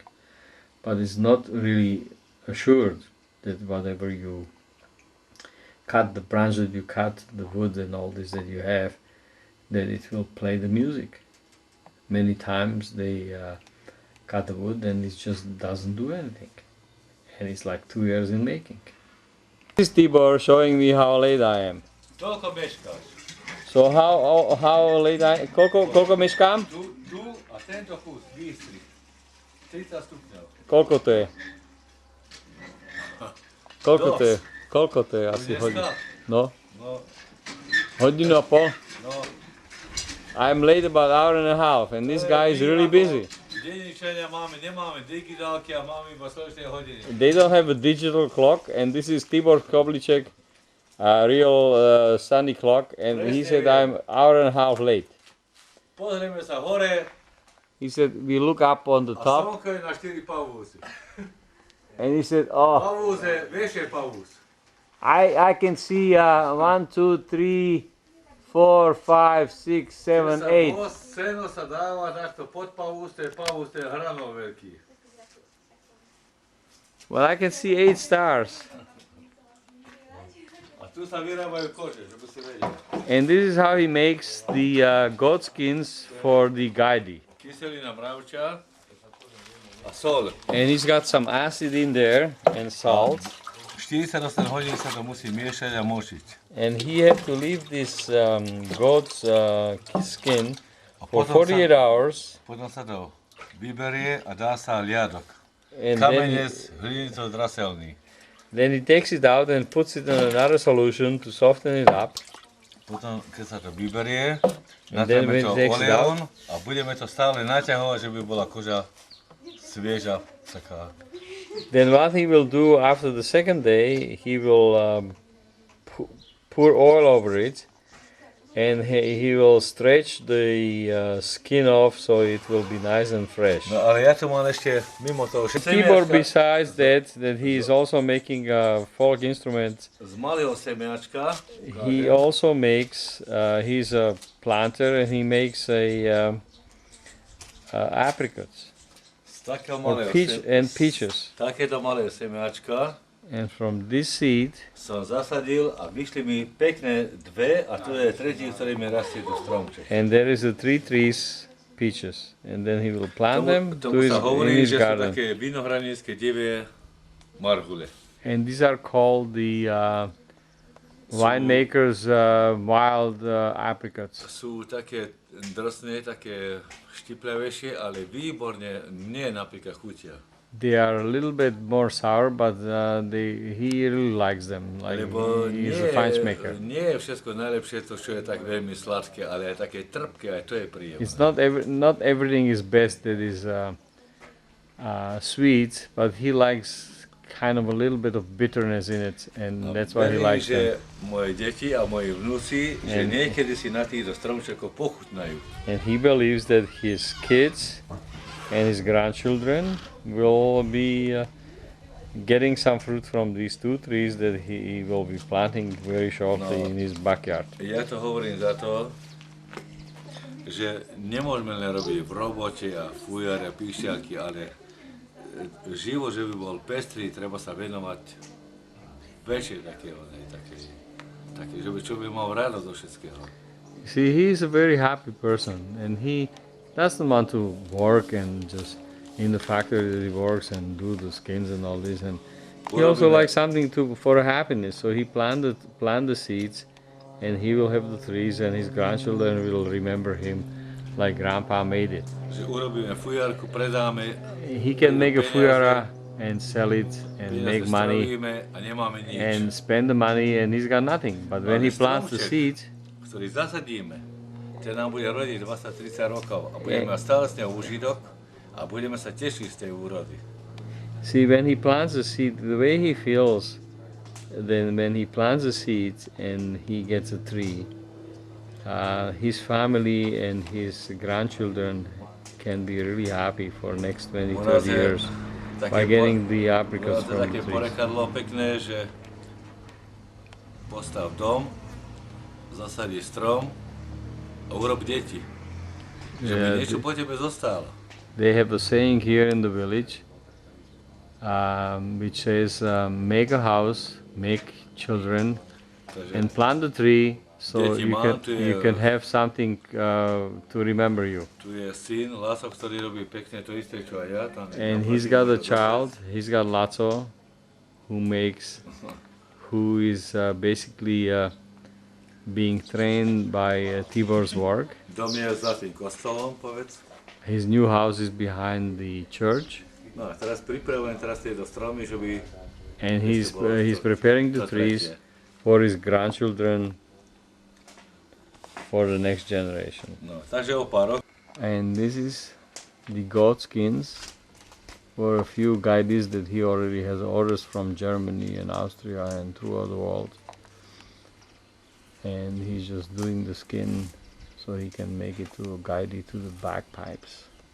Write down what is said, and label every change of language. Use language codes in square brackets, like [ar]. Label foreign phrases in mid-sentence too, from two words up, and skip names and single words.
[en] But it's not really assured that whatever you cut, the branch that you cut, the wood and all this that you have, that it will play the music. Many times they cut the wood and it just doesn't do anything, and it's like 2 years in making. This is Tibor showing me how late I am. [sk] Koľko meškáš? [en] So how late I am? [sk] Koľko meškám? Tu a tento kus, bystri. 30 stupňov. Koľko to je? Koľko to je asi hodinu? No? No, Hodinu a pol? no. [en] I'm late about an hour and a half, and this guy is really busy. [sk] Denníčania nemáme digitálky a máme iba slušné hodiny. [en] They don't have a digital clock, and this is Tibor Koblicek, a real sunny clock, and he said I'm an hour and a half late. [sk] Pozrieme sa hore [en] He said we look up on the [sk] a [en] top, [sk] slnko je na 4 pavúsy. [en] and he said, oh, [sk] Pavús je, vieš je pavús. [en] I can see 1, 2, 3, 4, 5, 6, 7, 8. [sk] Seno sa dáva takto pod pavús, to je hranol veľký. [en] Well, I can see 8 stars. [sk] A tu sa vyrábajú kože, že by si vedel. [en] And this is how he makes the goat skins for the gaidi. [sk] Kyselina mravča a sol. [en] And he's got some acid in there and salt. [sk] 48 hodín sa to musí miešať a močiť. [en] And he had to leave this goat's skin for [sk] potom [en] 48 hours. [sk] Potom sa to vyberie a dá sa liadok. [en] And [sk] Kamenec, hlinico draselný. [en] then he takes it out and puts it in another solution to soften it up. [sk] Potom, keď sa to vyberie, [en] And then [sk] natreme [en] when [sk] to [en] it takes it [sk] olejom a budeme to stále naťahovať, že by bola koža svieža, taká. [en] Then what he will do after the second day, he will pour oil over it, and he will stretch the skin off so it will be nice and fresh. [sk] No ale ja tu mám ešte mimo toho Tibor, semiačka [en] besides that he is also making folk instruments. [sk] z malého semiačka. [en] He also makes. He's a planter and he makes apricots [sk] Z takého [en] or [sk] malého [en] peaches. [sk] takéto malé semiačka [en] And from this seed, [sk] som zasadil a vyšli mi pekné dve a tu je tretí, ktorý mi rastie do stromček. [en] and there is a 3 trees peaches, and then he will plant them [sk] Tomu sa [en] in [sk] hovorí, [en] his [sk] že sú [en] garden. [sk] také vinohradnícke divie marhule. [en] And these are called the winemakers' wild apricots. [sk] Sú také drsné, také štipľavejšie, ale výborne mne napríklad chutia. [en] They are a little bit more sour, but he really likes them. Like [sk] Lebo [en] he is a fine maker. [sk] nie je všetko najlepšie to, čo je tak veľmi sladké, ale aj také trpké, aj to je príjemné. [en] It's not everything is best that is sweet, but he likes kind of a little bit of bitterness in it, and that's why he [sk] Verím, [en] likes [sk] že [en] them. [sk] moje deti a moji vnúci, že [en] And- [sk] niekedy si na týchto stromčekoch pochutnajú. [en] And he believes that his kids and his grandchildren will be getting some fruit from these 2 trees that he will be planting very shortly [sk] No. [en] in his backyard. [sk] Ja to hovorím za to, že nemôžeme len robiť v robote a fujare a píšťalky, ale život, že by bol pestrý, treba sa venovať väčšie také, že by človek mal radosť do všetkého. [en] See, he is a very happy person, and he doesn't want to work and just in the factory that he works and do the skins and all this. And he Well, also but likes something for happiness. So he plant the seeds, and he will have the trees, and his grandchildren will remember him, like Grandpa made it. [sk] Že urobíme fujarku, predáme, [en] He can make a fujara and sell it and make [sk] peniaze [en] money [sk] strojíme a nemáme nič. [en] and spend the money, and he's got nothing. But when he plants the seeds, [sk] Ktorý zasadíme, ten nám bude rodiť 20-30 rokov a budeme mať stále z neho užitok a budeme sa tešiť z tej úrody. [en] see, when he plants the seed, the way he feels, then when he plants the seeds and he gets a tree, his family and his grandchildren can be really happy for next 20, [sk] U nás [en] 30 [sk] je [en] years by [sk] také [en] getting the apricots [sk] to [en] from [sk] také [en] the trees. [sk] porekadlo pekné, že postav dom, zasadí strom a urob deti. Že by [en] Yeah, [sk] niečo po tebe zostalo. [en] They have a saying here in the village, which says, "Make a house, make children, [sk] Takže [en] and plant a tree, so [sk] Deti [en] you can have something to remember you." [sk] tu je syn, Láso, ktorý robí pekne to isté, čo aj ja. Tam je [en] And [sk] tam [en] he's got a child. He's got Lazo, who is basically being trained by Tibor's work. [sk] Dom je za tým kostolom, povedz. [en] His new house is behind the church, [sk] No a teraz pripravujem tieto stromy, že by... [en] and he's preparing the trees for his grandchildren, for the next generation. [sk] No, takže o pár rokov. [en] And this is the goat skins for a few guides that he already has orders from Germany and Austria and throughout the world. And he's just doing the skin so he can make it to a guide to the bagpipes.